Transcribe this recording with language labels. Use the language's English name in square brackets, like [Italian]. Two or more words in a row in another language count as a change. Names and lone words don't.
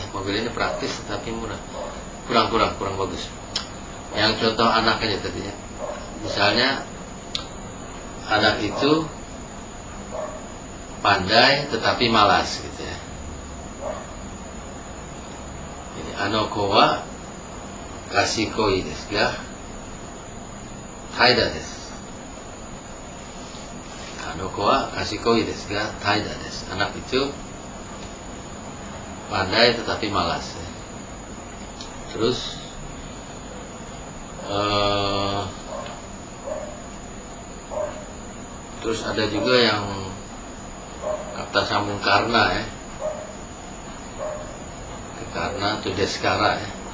[Indonesian] Mobil ini praktis tetapi murah, kurang bagus. Yang contoh anak aja tadi ya, misalnya anak itu pandai tetapi malas gitu ya. [Japanese] Jadi あの子は賢いですが怠惰です. あの子は賢いですが怠惰です. [Indonesian] Anak itu pandai tetapi malas ya. Terus terus ada juga yang kata sambung karena ya, karena atau deskara ya.